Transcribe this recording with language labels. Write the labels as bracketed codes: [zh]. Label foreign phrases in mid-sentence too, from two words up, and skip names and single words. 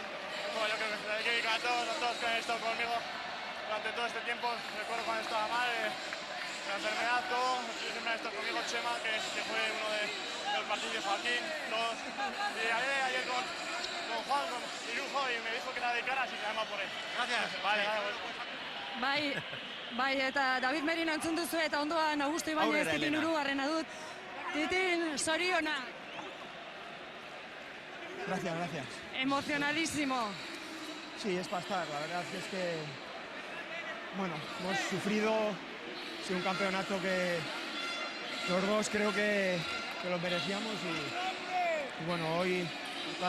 [es] Bueno, yo creo que se hay que dedicar a todos que han estado conmigo durante todo este tiempo. Recuerdo cuando estaba mal, la enfermedad, todo. Siempre han estado conmigo Chema, que fue uno de los partidos, Joaquín, todos. Y ayer con Juan, con Irujo, y me dijo que la dedicara, así que además por él. Gracias. Vale, [eu] Bai, eta David Merino entzun duzu eta ondoan Augusto Ibañez Titin Urugarrena dut. Titin, zoriona. [es] Gracias. Emocionalísimo. Sí, es para estar. La verdad es que, bueno, hemos sufrido, ha sido un campeonato que los dos creo que lo merecíamos y bueno, hoy toda